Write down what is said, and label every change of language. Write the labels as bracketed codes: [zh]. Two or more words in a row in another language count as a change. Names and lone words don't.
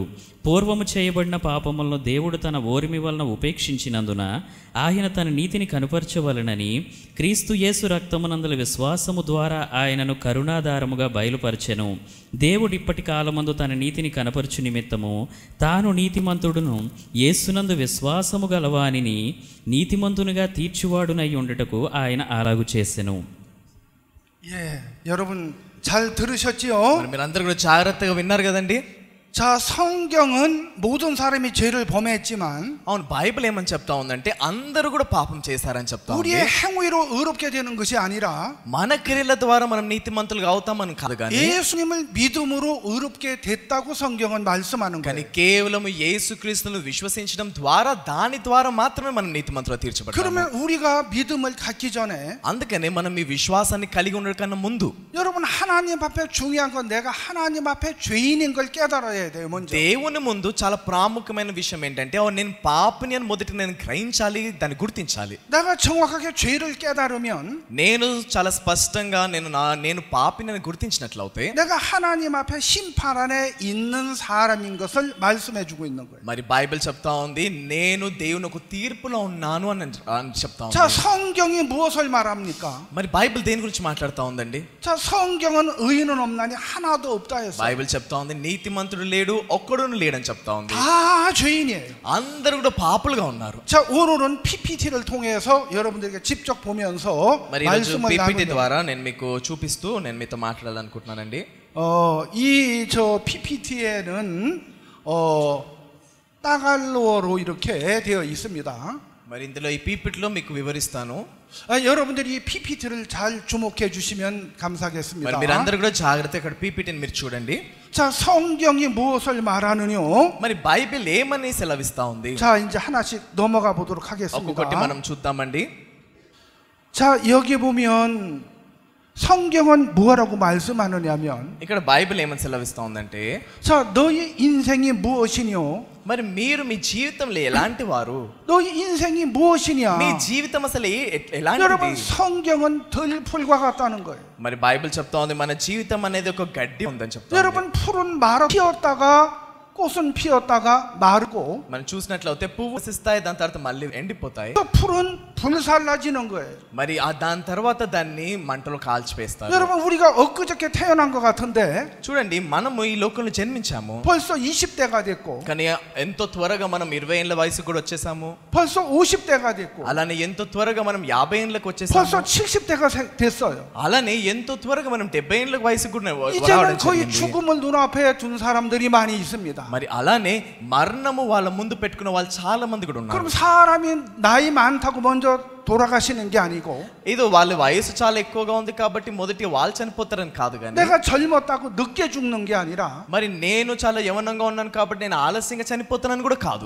[te] పూర్వము చేయబడిన పాపములను దేవుడు తన ఓరిమి వలన ఉపేక్షించినందున ఆయన తన నీతిని కనుపరచవలనని క్రీస్తు యేసు రక్తమునందలి విశ్వాసము ద్వారా ఆయనను కరుణాధారముగా బయలుపరచెను. దేవుడు ఇప్పటి కాలమందు తన నీతిని కనపరచు నిమిత్తము తాను నీతిమంతుడును యేసునందు విశ్వాసము గలవానిని నీతిమంతునిగా తీర్చువాడునై ఉండుటకు ఆయన అలాగు చేసెను. [ko] 여러분 잘 들으셨지요? [te] మీరందరూ కూడా జాగ్రత్తగా విన్నారు కదండి. [ko] 자, 성경은 모든 사람이 죄를 범했지만 [te] అవును, బైబిల్ ఏమని చెప్తా ఉందంటే అందరూ కూడా పాపం చేశారని చెప్తా ఉంది. [ko] 우리의 행위로 의롭게 되는 것이 아니라 [te] మన క్రియల ద్వారా మనం నీతిమంతులుగా అవుతామని కాదు, కానీ [ko] 예수님을 믿음으로 의롭게 됐다고 성경은 말씀하는 [te] కానీ [ko] 거예요. [te] కేవలం యేసుక్రీస్తును విశ్వసించడం ద్వారా దాని ద్వారా మాత్రమే మనం నీతిమంతులుగా తీర్చబడతాము. [ko] 그러면 우리가 믿음을 갖기 전에 [te] అందుకనే మనం ఈ విశ్వాసాన్ని కలిగి ఉండడం కన్నా ముందు [ko] 여러분 하나님 앞에 중요한 건 내가 하나님 앞에 죄인인 걸 깨달아야 알아야 돼요, 먼저. [te] దేవుని ముందు చాలా ప్రాముఖ్యమైన విషయం ఏంటంటే నేను పాపిని అని మొదట నేను గ్రహించాలి, దాన్ని గుర్తించాలి. [ko] 내가 정확하게 죄를 깨달으면 [te] నేను చాలా స్పష్టంగా నేను పాపిని అని గుర్తించినట్లయితే [ko] 내가 하나님 앞에 심판 안에 있는 사람인 것을 말씀해 주고 있는 거예요. [te] మరి బైబిల్ చెప్తా ఉంది నేను దేవుని ఒక తీర్పులో ఉన్నాను అని చెప్తా ఉంది. [ko] 자, 성경이 무엇을 말합니까? [te] మరి బైబిల్ దేని గురించి మాట్లాడుతా ఉందండి? [ko] 자, 성경은 의인은 없나니 하나도 없다 했어요. [te] బైబిల్ చెప్తా ఉంది నీతిమంతుడు లేడు, ఒక్కడును లేడని చెప్తా ఉంది. [ko] 다 죄인이에요. [te] అందరూ కూడా పాపులుగా ఉన్నారు. [ko] 자, 오늘은 PPT를 통해서 여러분들에게 직접 보면서 [te] మరి ఈరోజు [ko] 말씀을 PPT 나누는 [te] ద్వారా నేను మీకు చూపిస్తూ నేను మీతో మాట్లాడాలనుకుంటున్నానండి. [ko] 이 저 PPT에는 따갈로어로 이렇게 되어 있습니다. [te] మరి ఇందులో ఈ PPTలో మీకు వివరిస్తాను. [ko] 여러분들이 이 PPT를 잘 주목해 주시면 [te] మరి [ko] 감사하겠습니다. [te] మీరందరూ కూడా జాగ్రత్తగా ఇక్కడ PPTని మీరు చూడండి. [ko] 자, 성경이 무엇을 말하느냐? [te] మరి బైబిల్ ఏమని సెలవిస్తా ఉంది? [ko] 자, 이제 하나씩 넘어가 보도록 하겠습니다. [te] ఒక్కొక్కటి మనం చూద్దామండి. [ko] 자, 여기 보면 성경은 뭐라고 말씀하느냐면, [te] ఇక్కడ బైబిల్ ఏమని సెలవిస్తా ఉందంటే [ko] 자, 너희 인생이 무엇이뇨? [te] మరి మీరు మీ జీవితంలో ఎలాంటి వారు? [ko] 너희 인생이 무엇이냐? [te] మీ జీవితం అసలు [ko] 여러분, [te] ఎలాంటిది? [ko] 성경은 들풀과 같다는 거예요. [te] మరి బైబిల్ చెప్తా ఉంది మన జీవితం అనేది ఒక గడ్డి ఉందని చెప్తా ఉంది. [ko] 여러분, 풀은 피었다가 꽃은 피었다가 마르고, [te] మనం చూసినట్లయితే పువ్వు వికసిస్తాయి, దాని తర్వాత మళ్ళీ ఎండిపోతాయి. [ko] 또 풀은 불살라지는 거예요. [te] మరి దాని తర్వాత దాన్ని మంటలో కాల్చివేస్తారు. [ko] 여러분, 우리가 엊그저께 태어난 것 같은데 [te] చూడండి మనము ఈ లోకంలో జన్మించాము, [ko] 벌써 20대가 됐고, [te] కానీ ఎంతో త్వరగా మనం 20 ఏళ్ల వయసు కూడా వచ్చేసాము. [ko] 벌써 50대가 됐고, [te] అలానే ఎంతో త్వరగా మనం 50 ఏళ్ళకి [ko] 벌써 [te] వచ్చేసాము. [ko] 70대가 됐어요. [te] అలానే ఎంతో త్వరగా మనం 70 ఏళ్ళ వయసు కూడా [ko] 이제는 [te] రావడం [ko] 거의 [te] జరిగింది. [ko] 죽음을 눈앞에 둔 사람들이 많이 있습니다. [te] మరి అలానే మరణము వాళ్ళ ముందు పెట్టుకున్న వాళ్ళు చాలా మంది కూడా ఉన్నారు. [ko] 그럼 사람이 나이 많다고 먼저 돌아가시는 게 아니고, [te] ఏదో వాళ్ళ వయసు చాలా ఎక్కువగా ఉంది కాబట్టి మొదటి వాళ్ళు చనిపోతారని కాదు, కానీ [ko] 내가 젊었다고 늦게 죽는 게 아니라, [te] మరి నేను చాలా యవనంగా ఉన్నాను కాబట్టి నేను ఆలస్యంగా చనిపోతానని కూడా కాదు.